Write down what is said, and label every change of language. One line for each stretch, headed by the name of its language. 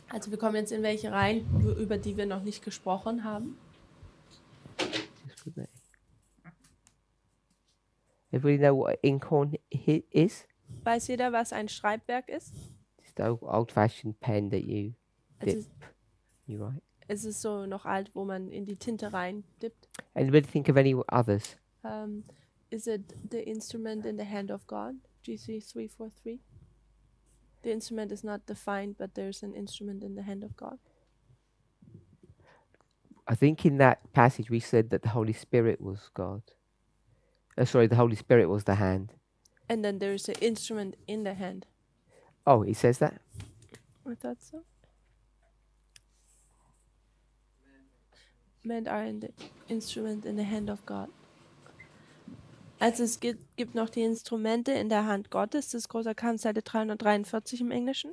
German: Also wir kommen jetzt in welche rein, über die wir noch nicht gesprochen haben.
English: Just put that. Everybody know what inkhorn is?
German: Weiß jeder, was ein Schreibwerk ist?
English: the old-fashioned pen that you
German: Also
English: dip. You right?
German: es ist so noch alt, wo man in die Tinte reindippt.
English: Anybody think of any others? Is it the instrument in the hand of God? GC 343. The instrument is not defined, but there's an instrument in the hand of God. I think in that passage we said that the Holy Spirit was God. Sorry, the Holy Spirit was the hand. And then there's an instrument in the hand. Oh, it says that? I thought so. Men are in the instrument in the hand of God.
German: Also es gibt noch die Instrumente in der Hand Gottes. Das ist großer Kampf, Seite 343 im Englischen.